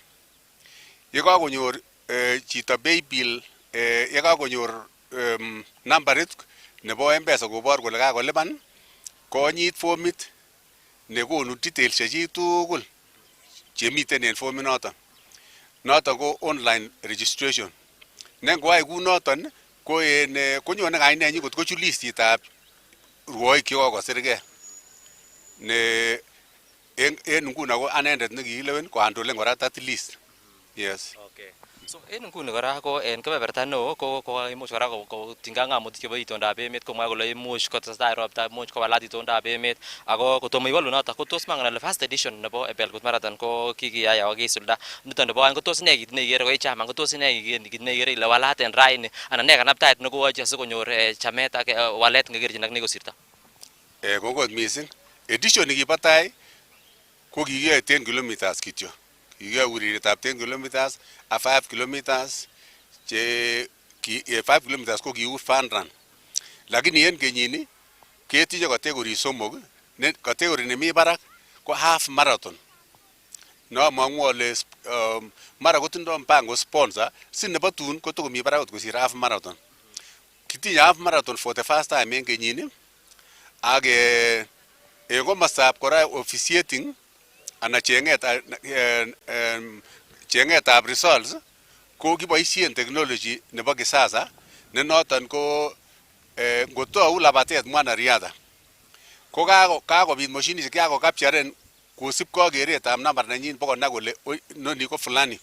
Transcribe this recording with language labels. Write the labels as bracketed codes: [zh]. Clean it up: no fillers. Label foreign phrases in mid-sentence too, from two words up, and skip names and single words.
[sgc] Yekakonyor chito paybill, yekakonyor nambarit nebo M-Pesa kobor kole kakolipan, konyit formit nekonu details chechik tugul chemiten en formit noton. Noton ko [en] online registration. [sgc] Ne ngoyai kou noton konyone kainenyin kot kochut listitab rwoik chekokosirgei ne en nguno ko anendet nekikilewen kohandolen kora [en] that list. Yes. Okay. [sgc] So en nguni kora ko en kebeberta neo ko imuch kora kotinygei ak ng'amutik chebo itondab emet komwa kole imuch kotestai ropta, imuch kowalat itondab emet ako kotomo iwolu noton ko tos mangen ale [en] first edition [sgc] nebo Belgut Marathon ko kikiyai ako kisulda. Niton nebo aeng ko tos ne kit neikere ko ichaman ko tos ne kit neikere ile walat en raini anan ne kanaptaet nekoyochi asikonyor chamet ak walet ngekerchin ak nekosirto. Kongoi missing. Edition nikibo tai ko kikiyoe 10 kilometers kityo. Kikiyoe urerietab 10 kilometers ak 5 kilometers 5 kilometers ko kiu [en] fun run. [sgc] Lakini en kenyini ketinye category somok. Category nemi barak ko [en] half marathon. [sgc] No mang'u ale mara kotindo mpango sponsor si nebo tun kotokomi barak kosir [en] half marathon. [sgc] Kitinye [en] half marathon for the first time [sgc] en kenyini ak en komostab kora officiating ana chengetab results ko kiboisien technology nebo kisasa ne noton ko ngotou labatet mwanariadha ko kakobit moshinishek kakokapcharen kosibkei ak keretab nambar nenyin bokonai kole noni ko fulani.